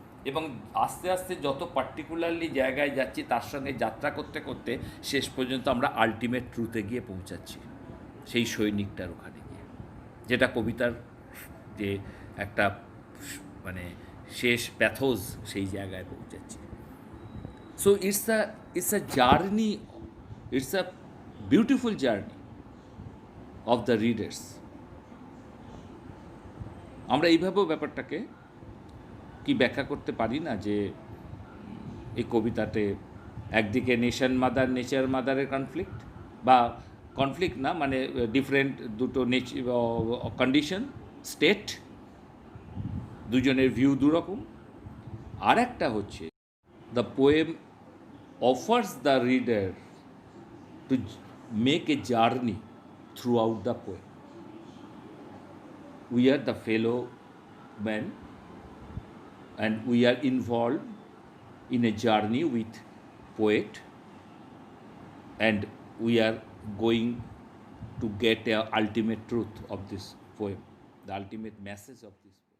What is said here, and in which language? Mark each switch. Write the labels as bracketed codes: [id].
[bn] এবং আস্তে আস্তে যত পার্টিকুলারলি জায়গায় যাচ্ছি তার সঙ্গে যাত্রা করতে করতে শেষ পর্যন্ত আমরা আলটিমেট ট্রুথে গিয়ে পৌঁছাচ্ছি, সেই সৈনিকটার ওখানে গিয়ে, যেটা কবিতার যে একটা মানে শেষ প্যাথোজ, সেই জায়গায় পৌঁছাচ্ছি। [en] So it's a journey, it's a beautiful journey of the readers. [bn] আমরা এইভাবেও ব্যাপারটাকে কি ব্যাখ্যা করতে পারি না যে এই কবিতাতে একদিকে নেশন মাদার নেচার মাদারের কনফ্লিক্ট, বা কনফ্লিক্ট না, মানে ডিফারেন্ট দুটো কন্ডিশন, স্টেট, দুজনের ভিউ দুরকম। আর একটা হচ্ছে, [en] The poem offers the reader to make a journey throughout the poem. We are the fellow men and we are involved in a journey with poet, and we are going to get a ultimate truth of this poem, the ultimate message of this